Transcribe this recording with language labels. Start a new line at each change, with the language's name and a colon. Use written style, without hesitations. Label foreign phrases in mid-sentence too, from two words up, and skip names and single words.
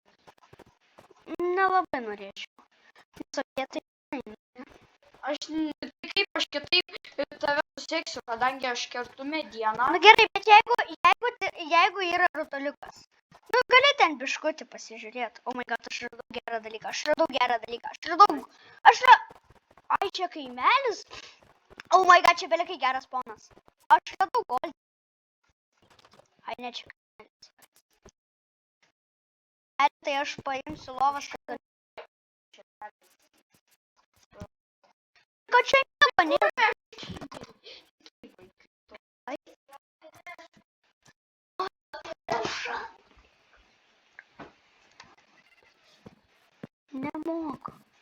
Lithuanian: Nelabai norėčiau. Visokie tai... Kaip aš kitaip tave susieksiu, kadangi aš kertu medieną. Na gerai, bet jeigu yra rutuliukas, nu gali ten biškutį pasižiūrėti.
English: Oh my god,
Lithuanian: aš radau gerą dalyką. Ai, čia kaimelis.
English: Oh my god,
Lithuanian: čia belikai geras ponas. Aš radau goldį. Ai, ne, čia kaimelis. Tai aš paimsiu lovas, kad... Kad čia nieko nėra. Nemoku.